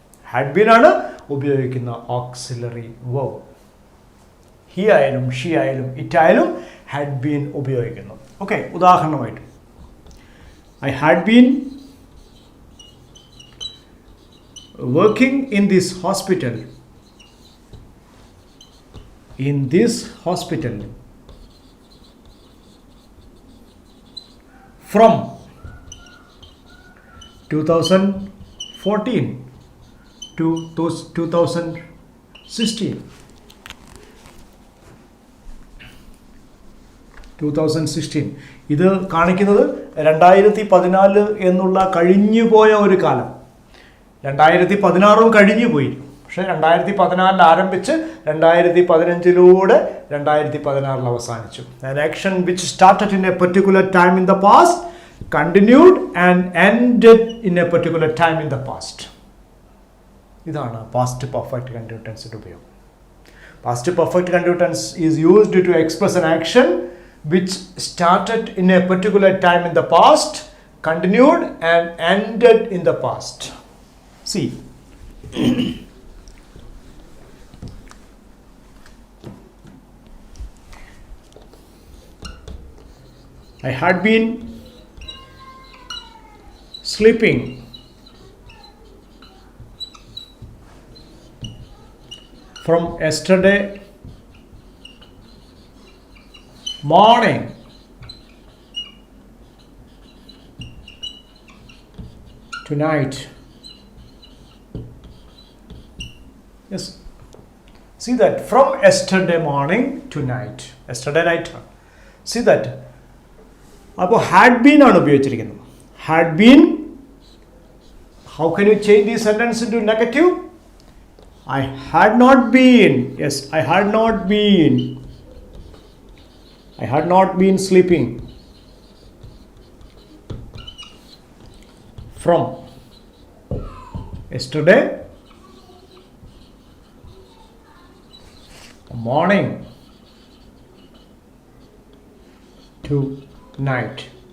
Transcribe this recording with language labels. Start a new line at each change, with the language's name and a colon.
Malayalam: Had been ആണ് ഉപയോഗിക്കുന്ന auxiliary verb. He ആയാലും ഷീ ആയാലും ഇറ്റ് ആയാലും ഹാഡ് ബീൻ ഉപയോഗിക്കുന്നു.
English: ഓക്കെ, ഉദാഹരണമായിട്ട് I had been working in this hospital. In this hospital from 2014 to 2016.
Malayalam: 2016 ഇത് കാണിക്കുന്നത് 2014 എന്നുള്ള കഴിഞ്ഞുപോയ ഒരു കാലം. 2016 കഴിഞ്ഞു പോയി. പക്ഷേ 2014 ആരംഭിച്ച് 2015 2016 അവസാനിച്ചു.
English: An action which started in a particular time in the past, continued and ended in a particular time in the past.
Malayalam: ഇതാണ് പാസ്റ്റ് പെർഫെക്റ്റ് കണ്ടിന്യൂസ് ടെൻസിന്റെ ഉപയോഗം.
English: Past perfect continuous tense is used to express an action which started in a particular time in the past, continued and ended in the past. See, I had been sleeping from yesterday morning to night. Yes, see that from yesterday morning to night, yesterday night. See that?
Malayalam: അപ്പോൾ had been ആണ് ഉപയോഗിച്ചിരിക്കുന്നത്. Had been
English: How can you change this sentence into negative? I had not been. Yes, I had not been. I had not been sleeping. From yesterday morning to night.